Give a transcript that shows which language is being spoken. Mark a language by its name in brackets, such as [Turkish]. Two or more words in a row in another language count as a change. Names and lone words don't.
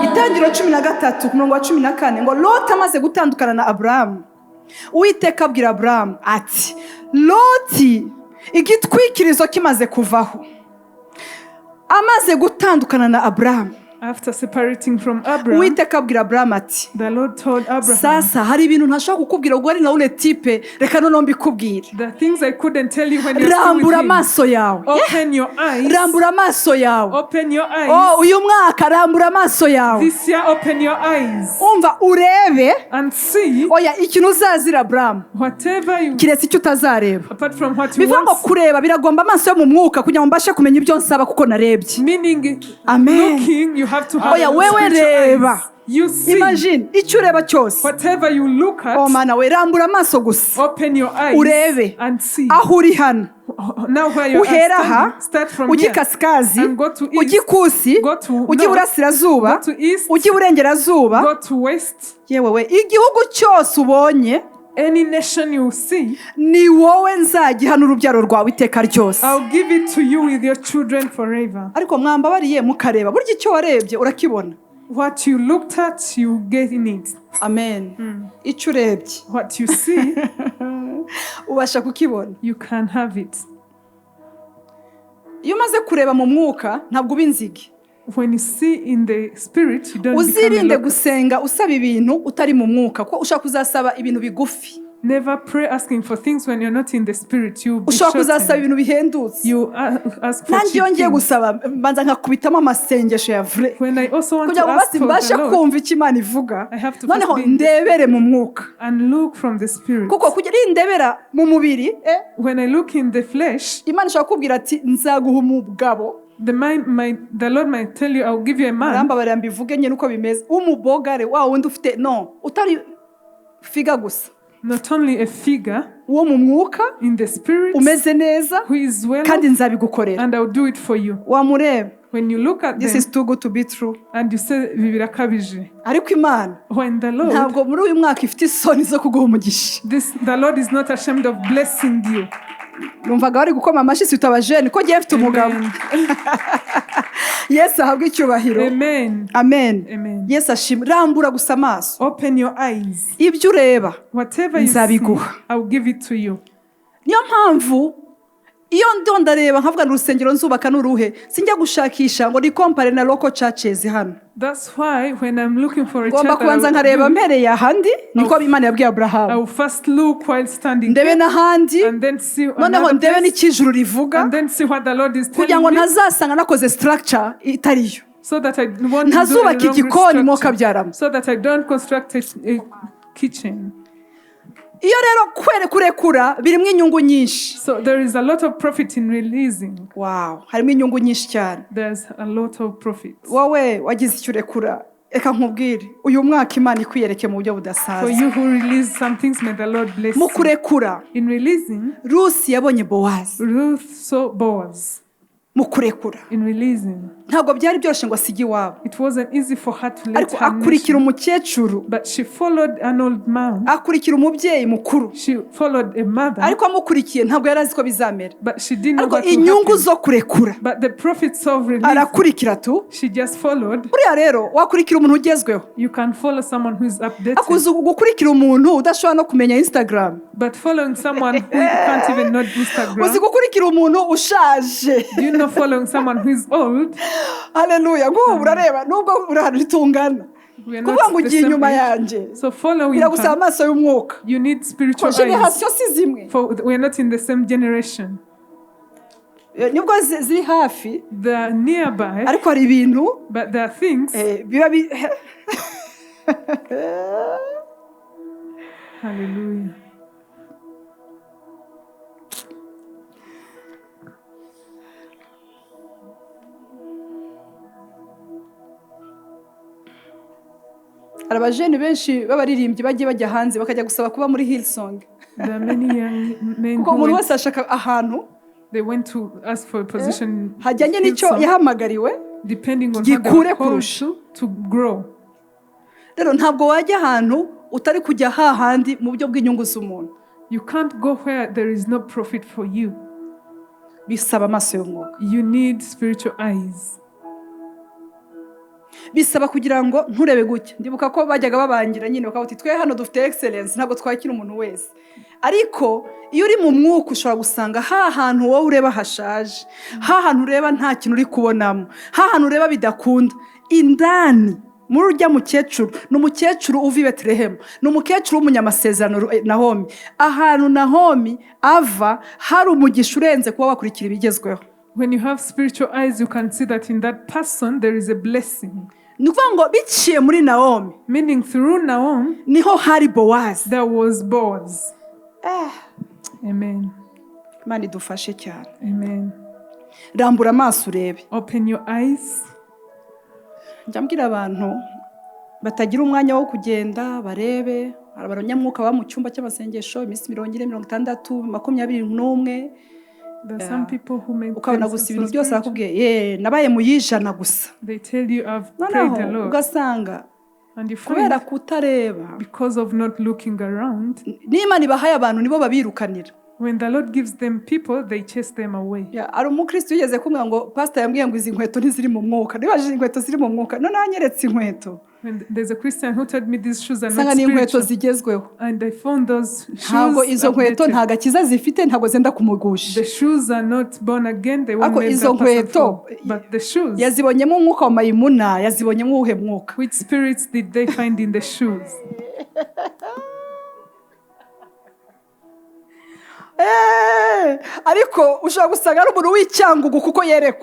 [Kinyarwanda] Itangiriro 13 ku murongo wa 14 ngo Loti amaze gutandukana na Aburahamu, Uwiteka abwira Aburahamu ati, Loti igitwikirizo kimaze kuvaho. Amaze gutandukana na Aburahamu, [English] After separating from Abraham, [Kinyarwanda] Uwiteka abwira Aburahamu ati, [English] the Lord told Abraham, [Kinyarwanda] sasa hari ibintu ntashobora kukubwira ubwo ari na ule type, reka noneho mbikubwire. [English] the things I couldn't tell you when you're still with [Kinyarwanda] Rambura [English] him. [Kinyarwanda] amaso yawe, [English] Open your eyes. [Kinyarwanda] rambura amaso yawe. [English] Open your eyes. [Kinyarwanda] Oh, uyu mwaka rambura amaso yawe, [English] This year, open your eyes [Kinyarwanda] umva urebe. [English] and see [Kinyarwanda] Oya, ikintu uzazira Aburahamu [English] whatever you, [Kinyarwanda] kiretse icyo utazareba. [English] apart from what you [Kinyarwanda] Bivuga ngo [English] want. [Kinyarwanda] kureba biragomba amaso yo mu mwuka kugira ngo mbashe kumenya ibyo nsaba kuko narebye. [English] Meaning, [Kinyarwanda] Amen. [English] looking, you have to have [Kinyarwanda] Oya, wewe [English] spiritual [Kinyarwanda] reba. [English] eyes. You see [Kinyarwanda] Imagine icyo ureba cyose. [English] whatever you look at. [Kinyarwanda] Oh mana we, rambura amaso gusa [English] Open your eyes [Kinyarwanda] urebe [English] and see. [Kinyarwanda] aho uri hano. [English] Now where you [Kinyarwanda] Uhera [English] are [Kinyarwanda] aha [English] standing, start from [Kinyarwanda] ujye [English] here [Kinyarwanda] kasikazi, [English] and go to east, [Kinyarwanda] ujye ikusi, [English] go to [Kinyarwanda] ujye [English] north, [Kinyarwanda] iburasirazuba, [English] go to east, [Kinyarwanda] ujye iburengerazuba. [English] go to west. [Kinyarwanda] Yewe we, igihugu cyose ubonye [English] Any nation you see, [Kinyarwanda] ni wowe nzagiha n'urubyaro rwawe iteka ryose. [English] I'll give it to you with your children forever. [Kinyarwanda] Ariko mwambabariye mukareba, burya icyo warebye urakibona. [English] What you looked at, you get in it. [Kinyarwanda] Amen. Icyo urebye [English] What you see, [Kinyarwanda] ubasha kukibona. [English] you can have it. [Kinyarwanda] Iyo umaze kureba mu mwuka ntabwo uba inzige. [English] when you see in the spirit, you don't become a [Kinyarwanda] uzirinde [English] locust. [Kinyarwanda] gusenga usaba ibintu utari mu mwuka kuko ushobora kuzasaba ibintu bigufi, [English] Never pray asking for things when you're not in the spirit. You be [Kinyarwanda] ushobora kuzasaba [English] shortened. [Kinyarwanda] ibintu bihendutse. [English] You ask for [Kinyarwanda] nanjye iyo [English] cheap [Kinyarwanda] ngiye [English] things. [Kinyarwanda] gusaba mbanza nkakubitamo amasengesho ya vrai [English] When I also want [Kinyarwanda] kugira [English] to [Kinyarwanda] ngo [English] ask [Kinyarwanda] basi [English] for [Kinyarwanda] mbashe [English] the Lord [Kinyarwanda] kumva icyo Imana ivuga, [English] I have to [Kinyarwanda] noneho [English] first be in the [Kinyarwanda] ndebere mu mwuka, [English] and look from the spirit. [Kinyarwanda] kuko kugira iyo ndebera mu mubiri [English] When I look in the flesh, [Kinyarwanda] Imana ishobora kubwira ati nzaguha umugabo, [English] the Lord might tell you, I'll give you a man. [Kinyarwanda] arambabarira mbivuge nyine uko bimeze, umubogare wa wundi ufite no utari figa gusa, [English] Not only a figure [Kinyarwanda] uwo mu mwuka [English] in the spirit [Kinyarwanda] umeze neza [English] who is well [Kinyarwanda] kandi [English] off, [Kinyarwanda] nzabigukorera. [English] and I'll do it for you. [Kinyarwanda] Wamureba, [English] When you look at this them is too good to be true. and you say bibirakabije, [Kinyarwanda] Ariko Imana [English] when the Lord, [Kinyarwanda] ntabwo muri uyu mwaka ifite isoni zo kuguha umugisha. [English] the Lord is not ashamed of blessing you. [Kinyarwanda] Numvaga bari gukoma amashyi si utabajene ko ngiye mfite umugabo. Amen. Yesu ahabwe icyubahiro. Amen. Amen. Amen. Yesu ashimwe. Rambura gusa amaso, [English] Open your eyes. [Kinyarwanda] ibyo ureba [English] Whatever you see, [Kinyarwanda] nzabiguha. [English] I'll give it to you. [Kinyarwanda] niyo mpamvu iyo ndo ndareba nkavuga ngo urusengero nzubaka n'uruhe sinjya gushakisha ngo ni compare na [English] local churches [Kinyarwanda] hano. [English] That's why when I'm looking for a church, [Kinyarwanda] Ngomba kubanza nkareba mpereye ahandi, niko Imana yabwiye [English] I [Kinyarwanda] Abrahamu, [English] will first look while standing [Kinyarwanda] ndebe [English] there, [Kinyarwanda] n'ahandi, [English] and then see [Kinyarwanda] noneho [English] another [Kinyarwanda] ndebe [English] place, [Kinyarwanda] n'ikijuru rivuga, [English] and then see what the Lord is [Kinyarwanda] kugira [English] telling [Kinyarwanda] ngo [English] me, [Kinyarwanda] ntazasanga nakoze structure itariyo, [English] so that I won't do a [Kinyarwanda] ntazubaka [English] wrong [Kinyarwanda] igikoni mo [English] structure, [Kinyarwanda] kabyaramo. [English] so that I don't construct a kitchen. [Kinyarwanda] Iyo rero kurekura birimo inyungu nyinshi. [English] So there is a lot of profit in releasing. [Kinyarwanda] Wow, harimo inyungu nyinshi cyane. [English] There's a lot of profit. [Kinyarwanda] Wowe wagize icyo urekura, reka nkubwire uyu mwaka Imana ikwiyereke mu buryo [English] For [Kinyarwanda] budasaza. [English] you who release some things, may the Lord bless [Kinyarwanda] Mu [English] you. [Kinyarwanda] kurekura, [English] In releasing, [Kinyarwanda] Rusi yabonye Bowazi. [English] Ruth saw Boaz. [Kinyarwanda] Mu kurekura [English] In releasing, [Kinyarwanda] ntabwo byari byoroshye ngo asige iwabo, [English] it wasn't easy for her to let [Kinyarwanda] ariko [English] her [Kinyarwanda] akurikira [English] nation, [Kinyarwanda] umukecuru, [English] but she followed an old man. [Kinyarwanda] akurikira umubyeyi mukuru, [English] She followed a mother, [Kinyarwanda] ariko amukurikiye ntabwo yari azi ko bizamera, [English] but she didn't know [Kinyarwanda] ariko [English] what to [Kinyarwanda] inyungu [English] happen. [Kinyarwanda] zo kurekura [English] But the profits of releasing, [Kinyarwanda] arakurikira tu. [English] she just followed. [Kinyarwanda] Buriya rero wakurikira umuntu ugezweho, [English] You can follow someone who is updated, [Kinyarwanda] akuze gukurikira umuntu udashobora no kumenya Instagram, [English] but following someone who can't even know [Kinyarwanda] uzi [English] Instagram. [Kinyarwanda] gukurikira umuntu ushaje. [English] Do you know following someone who is old? [Kinyarwanda] Haleluya, nk'ubu urareba nubwo uri ahantu ritungana, [English] We are [Kinyarwanda] kuvuga ngo [English] not the [Kinyarwanda] ugiye [English] same [Kinyarwanda] inyuma [English] age. [Kinyarwanda] yanjye [English] So following [Kinyarwanda] biragusaba [English] her, [Kinyarwanda] amaso y'umwuka, [English] you need spiritual [Kinyarwanda] ko [English] eyes. [Kinyarwanda] generasiyo si zimwe. [English] For we are not in the same generation. [Kinyarwanda] Nibwo ziri hafi, [English] They are nearby, [Kinyarwanda] ariko hari ibintu [English] but there are things. [Kinyarwanda] biba [English] Hallelujah. [Kinyarwanda] hari abajeni benshi b'abaririmbyi bagiye bajya hanze bakajya gusaba kuba muri Hillsong, [English] There are many young men [Kinyarwanda] kuko [English] who [Kinyarwanda] umuntu [English] went, [Kinyarwanda] wese ashaka ahantu [English] they went to ask for a position [Kinyarwanda] hajyanye n'icyo [English] Hillsong, [Kinyarwanda] yahamagariwe. [English] depending on what [Kinyarwanda] gikure [English] they were called [Kinyarwanda] kurusha. [English] to grow. [Kinyarwanda] Rero ntabwo wajya ahantu utari kujya hahandi mu buryo bw'inyungu z'umuntu, [English] You can't go where there is no profit for you. [Kinyarwanda] bisaba amaso y'umwuka, [English] You need spiritual eyes. [Kinyarwanda] bisaba kugira ngo nturebe gutya. Ndibuka ko bajyaga babangira nyine bakavuga ati twe hano dufite excellence, ntabwo twakira umuntu wese, ariko iyo uri mu mwuka ushobora gusanga ha hantu wowe ureba hashaje, ha hantu ureba nta kintu uri kubonamo, ha hantu ureba bidakunda, indani muri urya mukecuru ni umukecuru uva i Betelehemu, ni umukecuru w'umunyamasezerano Nahomi. Ahantu Nahomi ava hari umugisha urenze kuba wakurikira ibigezweho. [English] When you have spiritual eyes, you can see that in that person there is a blessing. [Kinyarwanda] Ni ukuvuga ngo biciye muri Nahomi [English] Meaning through Naomi, [Kinyarwanda] niho hari Bowazi. [English] there was Boaz. [Kinyarwanda] Amen. Imana idufashe cyane. Amen. Rambura amaso urebe. [English] Open your eyes. [Kinyarwanda] Njya mbwira abantu batagira umwanya wo kugenda barebe, hari abanyamwuka baba mu cyumba cy'amasengesho iminsi 40, 60, 21. [English] There are some people who make [Kinyarwanda] Ukabona gusa ibintu byose bakubwiye nabaye mu yijana gusa. [English] They tell you I've prayed a [Kinyarwanda] Noneho [English] lot. [Kinyarwanda] ugasanga [English] And you [Kinyarwanda] kubera [English] find [Kinyarwanda] kutareba, [English] because of not looking around, [Kinyarwanda] n'Imana ibahaye abantu nibo babirukanira. [English] When the Lord gives them people, they chase them away. [Kinyarwanda] Ari umukristo yigeze kumwe ngo pastor yambwiye ngo izi nkweto ntiziri mu mwuka. Nibajije inkweto ziri mu mwuka. None anyeretse inkweto. [English] When there's a Christian who told me these shoes are [Kinyarwanda] Sanga [English] not [Kinyarwanda] ni inkweto [English] spiritual, [Kinyarwanda] zigezweho. [English] and I found those [Kinyarwanda] Ntabwo [English] shoes [Kinyarwanda] izo nkweto [English] updated. [Kinyarwanda] nta gakiza zifite, ntabwo zenda kumugusha. [English] The shoes are not born again. They won't [Kinyarwanda] Ako [English] make [Kinyarwanda] izo [English] that person [Kinyarwanda] nkweto [English] fall. But the shoes, [Kinyarwanda] yazibonyemo umwuka wa mayimuna, yazibonyemo uwuhe mwuka? [English] which spirits did they find in the shoes? [Kinyarwanda] Ariko ushobora gusanga ari umuntu w'icyangugu kuko yerekwa.